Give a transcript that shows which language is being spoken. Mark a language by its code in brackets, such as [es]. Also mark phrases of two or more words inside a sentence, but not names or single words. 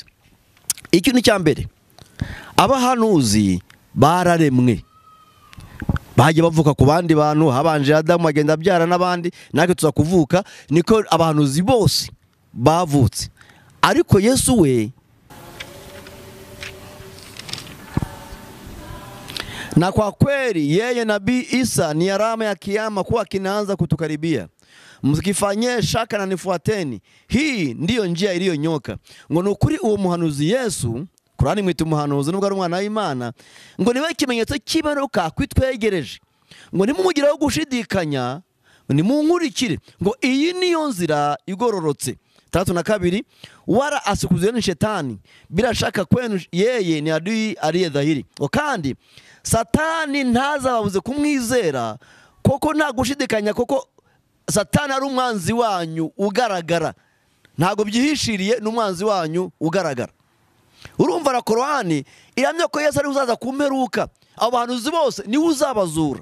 [rw] Ikintu cya mbere, abahanuzi bararemwe, bagiye bavuka ku bandi bantu, habanje Adamu agenda abyara n'abandi, natwe tuza kuvuka, niko abahanuzi bose bavutse. Ariko Yesu we, [sw] na kwa kweli yeye nabii Isa ni alama ya kiyama kuwa kinaanza kutukaribia. Msikifanyie shaka na nifuateni. Hii ndiyo njia iliyonyoka. [rw] Ngo nukuri uwo muhanuzi Yesu, Kurani mwita umuhanuzi nubwo ari umwana w'Imana, ngo niwe kimenyetso cy'ibaruka kwitwegereje. Ngo nimumugiraho gushidikanya, nimunkurikire. Ngo iyi niyo nzira igororotse. [sw] 32, wala asikuzeni shetani bila shaka kwenu yeye ni adui aliye dhahiri. [rw] Kandi Satani ntaza babuze kumwizera koko nta gushidikanya, koko Satani ari umwanzi wanyu ugaragara, ntago byihishiriye n'umwanzi wanyu ugaragara. Urumva na Korani iramya ko Yesu ari uzaza kumperuka, abahanuzi bose ni uzabazura